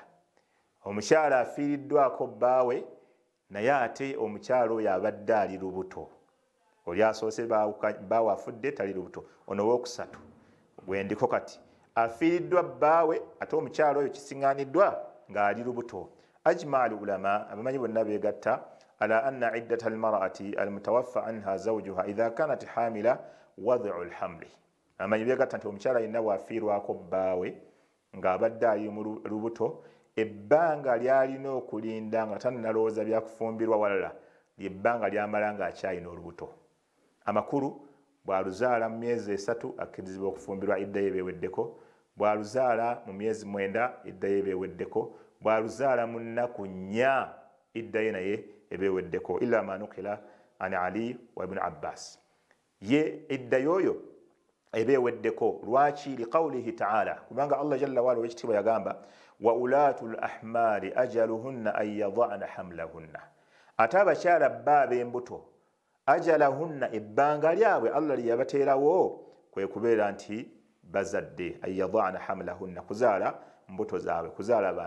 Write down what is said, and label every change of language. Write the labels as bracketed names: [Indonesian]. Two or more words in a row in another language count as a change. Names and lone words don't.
[Ganda] Omukyala afiiriddwako bbaawe naye ate omukyala oyo abadde ali lubuto. Oli asoose bbaawe afudde tali lubuto. Ono owokusatu gwendiko kati afiiriddwa bbaawe ate omukyala oyo kisiŋŋaaniddwa ng'ali lubuto. [Arabic] أجمع العلماء, [Ganda] abamanyi bonna beegatta [Arabic] على أن عدة المرأة المتوفى عنها زوجها إذا كانت حاملا وضع الحمل. [Ganda] Abamanyi beegatta nti omukyala yenna bw'afiirwako bbaawe ng'abadde ali mu lubuto, ebbanga lyalina okulinda nga tannalowooza byakufumbirwa walala lyebbanga lyamala ng'akyalina olubuto. Amakulu bw'aluzaala mu myezi 3 akkirizibwa okufumbirwa idda ye beeweddeko, bw'aluzaala mu myezi 9 idda ye beeweddeko, bw'aluzaala mu nnaku 4 idda ye naye ebeeweddeko. [Arabic] إلا ما نقل عن علي وابن عباس. [Ganda] Ye idda yoyo ebeeweddeko. Lwaki? [Arabic] لقوله تعالى, [Ganda] kubanga Allah [Arabic] جل وعلا [Ganda] w'ekitiibwa yagamba [Arabic] وأولات الأحمال أجلهن أن يضعن حملهن. [Ganda] Ate abakyala b'abe embuto ajalahunna ebbanga lyabwe Allah lyeyabateerawo kwe kubeera nti bazadde, [Arabic] أن يضعن حملهن, [Ganda] kuzaala mbuto zaabwe, kuzaala abaana.